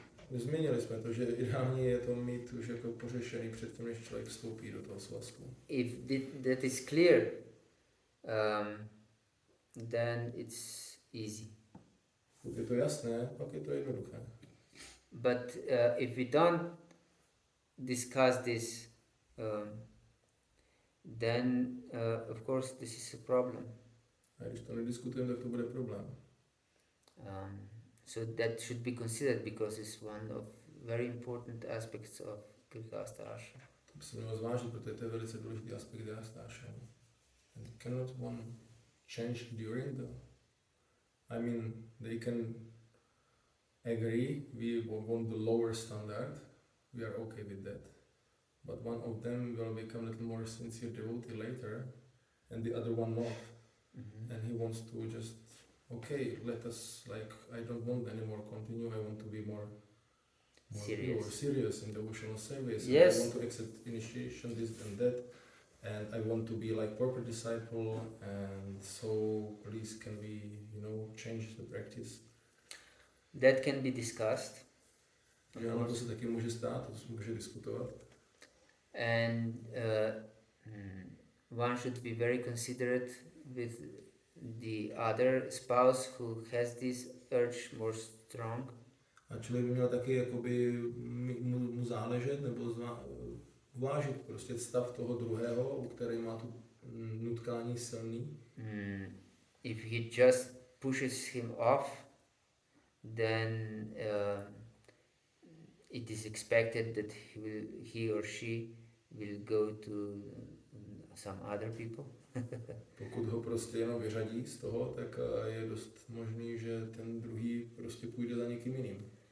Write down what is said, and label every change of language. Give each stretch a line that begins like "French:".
Czech: Zmínili jsme to, že ideální je to mít už jako pořešený předtím, než člověk vstoupí do toho svazku.
English: If that is clear, then it's easy.
Czech: Pokud je to jasné, pak je to jednoduché.
English: But if we don't discuss this, then of course this is a problem.
Czech: A když to nediskutujeme, tak to bude problém.
English: So that should be considered because it's one of very important aspects of Grihastha ashram.
Czech: To by se mělo zvážit, protože to je velice důležitý aspekt Grihastha ashramu.
English: And cannot one change during the... I mean, they can agree, we want the lower standard, we are okay with that. But one of them will become a little more sincere devotee later, and the other one not. Mm-hmm. And he wants to just, okay, let us, like, I don't want anymore continue, I want to be more serious in devotional service. Yes. I want to accept initiation, this and that, and I want to be like proper disciple, and so please can we, change the practice. That can be discussed.
Czech: Že ano, to se taky může stát, to se může diskutovat.
English: And one should be very considerate with the other spouse who has this urge more strong.
Czech: A člověk by měl taky jakoby mu záležet nebo vážit prostě stav toho druhého, u který má tu nutkání silný.
English: If he just pushes him off, then it is expected that he or she will go to some other people.
Czech: Pokud ho prostě jenom vyřadí z toho, tak je dost možný, že ten druhý prostě půjde za někým jiným.